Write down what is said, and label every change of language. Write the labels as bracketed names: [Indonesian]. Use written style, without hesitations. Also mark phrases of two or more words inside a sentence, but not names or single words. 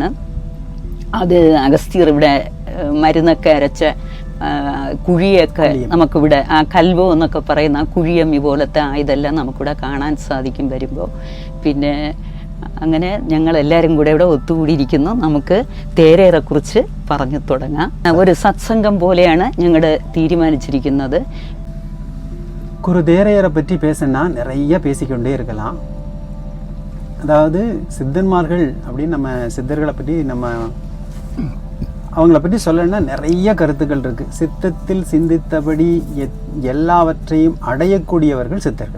[Malayalam] അത് അഗസ്ത്യർ ഇവിടെ മരുന്നൊക്കെ അരച്ച കുഴിയൊക്കെ നമുക്കിവിടെ ആ കൽവോ എന്നൊക്കെ പറയുന്ന ആ കുഴിയമ്മി പോലത്തെ ഇതെല്ലാം നമുക്കിവിടെ കാണാൻ സാധിക്കും വരുമ്പോൾ. പിന്നെ അങ്ങനെ ഞങ്ങളെല്ലാവരും കൂടെ ഇവിടെ ഒത്തുകൂടിയിരിക്കുന്നു. നമുക്ക് തേരേറെക്കുറിച്ച് പറഞ്ഞു തുടങ്ങാം. ഒരു സത്സംഗം പോലെയാണ് ഞങ്ങൾ തീരുമാനിച്ചിരിക്കുന്നത്. [Tamil] குரு தேரையரை பற்றி பேசினா நிறைய பேசிக்கொண்டே இருக்கலாம். அதாவது சித்தன்மார்கள் அப்படின்னு நம்ம சித்தர்களை பற்றி அவங்கள பற்றி சொல்லணும்னா நிறைய கருத்துக்கள் இருக்குது. சித்தத்தில் சிந்தித்தபடி எல்லாவற்றையும் அடையக்கூடியவர்கள் சித்தர்கள்.